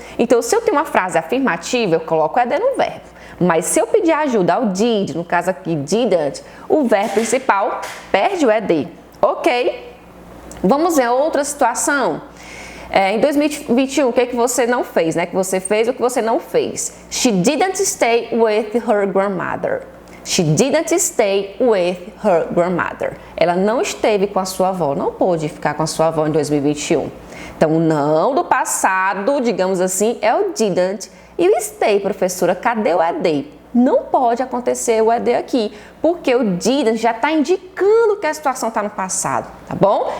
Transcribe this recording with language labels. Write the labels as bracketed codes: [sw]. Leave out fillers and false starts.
[pt] Então, se eu tenho uma frase afirmativa, eu coloco o ED no verbo. Mas se eu pedir ajuda ao did, no caso aqui didn't, o verbo principal perde o ED. Ok? Vamos ver outra situação. Em 2021, o que você não fez, né? Que você fez ou que você não fez? [en] She didn't stay with her grandmother. She didn't stay with her grandmother. [pt] Ela não esteve com a sua avó, não pôde ficar com a sua avó em 2021. Então, o não do passado, digamos assim, é o didn't. E o stay, professora, cadê o ED? Não pode acontecer o ED aqui, porque o didn't já está indicando que a situação está no passado, tá bom?